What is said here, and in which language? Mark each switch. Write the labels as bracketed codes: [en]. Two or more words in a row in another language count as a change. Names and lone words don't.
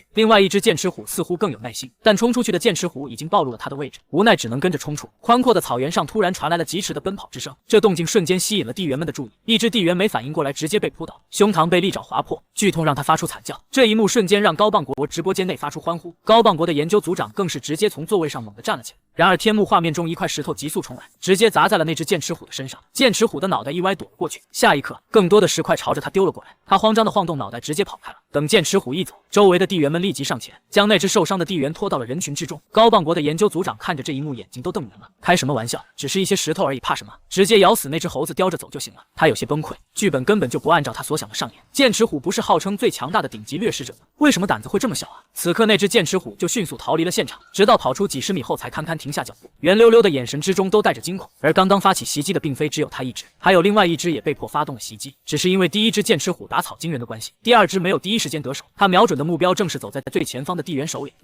[zh] 另外一隻剑齒虎似乎更有耐心，但衝出去的剑齒虎已經暴露了他的位置，無奈只能跟着衝出。寬闊的草原上突然傳來了疾馳的奔跑之聲，這動靜瞬間吸引了地猿們的注意。一隻地猿沒反應過來，直接被撲倒，胸膛被利爪劃破，劇痛讓他發出慘叫。這一幕瞬間讓高棒國直播間內發出歡呼，高棒國的研究組長更是直接從座位上猛地站了起来。然而天幕畫面中一塊石頭急速冲來，直接砸在了那只剑齒虎的身上，剑齒虎的腦袋一歪躲了過去，下一刻更多的石塊朝着他丟了過來，他慌张地晃動腦袋直接跑開了。等劍齒虎一走，周圍的地猿們立即上前，將那只受傷的地猿拖到了人群之中。高棒国的研究組长看着这一幕，眼睛都瞪圆了，開什麼玩笑，只是一些石頭而已，怕什麼？直接咬死那只猴子叼着走就行了。他有些崩潰，劇本根本就不按照他所想的上演。劍齒虎不是號稱最強大的頂級掠食者嗎？為什麼膽子會這麼小啊？此刻那只劍齒虎就迅速逃離了現場，直到跑出幾十米後才堪堪停下腳步，圓溜溜的眼神之中都帶着驚恐。而剛剛發起襲擊的並非只有他一只，還有另外一只也被迫發動了襲擊，只是因為第一只劍齒虎打草驚人的關係，第二只沒有第一時間得手，他瞄準的目標正是走在最前方的地猿首領。